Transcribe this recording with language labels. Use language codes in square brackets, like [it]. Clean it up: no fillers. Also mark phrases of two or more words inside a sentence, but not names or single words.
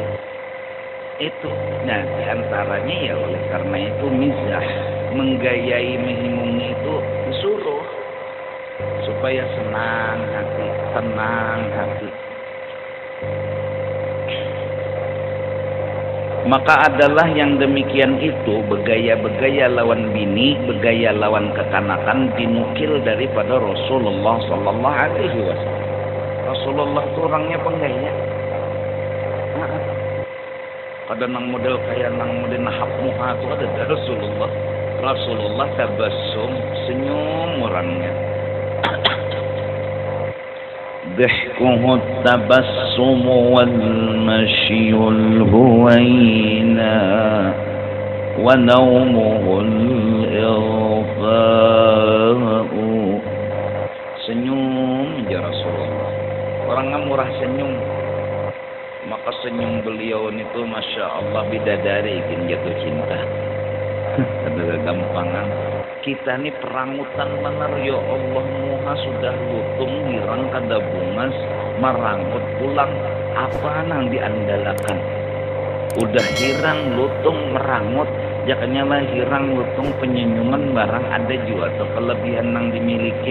[bjn] Itu, nah diantaranya ya oleh karena itu mizah, menggayai, menghibungi itu disuruh supaya senang hati, tenang hati. Maka adalah yang demikian itu begaya-begaya lawan bini, begaya lawan kekanakan dinukil daripada Rasulullah [ar] صلى الله عليه وسلم. [bjn] Rasulullah itu orangnya penggaya. Ada nang model kayak nang model nahap muha itu ada Rasulullah. Rasulullah tabassum, senyum orangnya. [ar] ضحكه التبسم والمشي الهوينا ونومه الإغفاء. [bjn] Senyum ya Rasulullah, orangnya murah senyum. Maka senyum beliau itu [ar] ما شاء الله [bjn] bidadari ingin jatuh cinta. Ada kegampangan. Kita ini perangutan benar [ar] يا الله, [bjn] muha sudah lutung hirang kada bungas marangut pulang apa nang diandalakan. Udah hirang lutung merangut jakanya lah hirang lutung penyenyuman barang ada juga atau kelebihan nang dimiliki.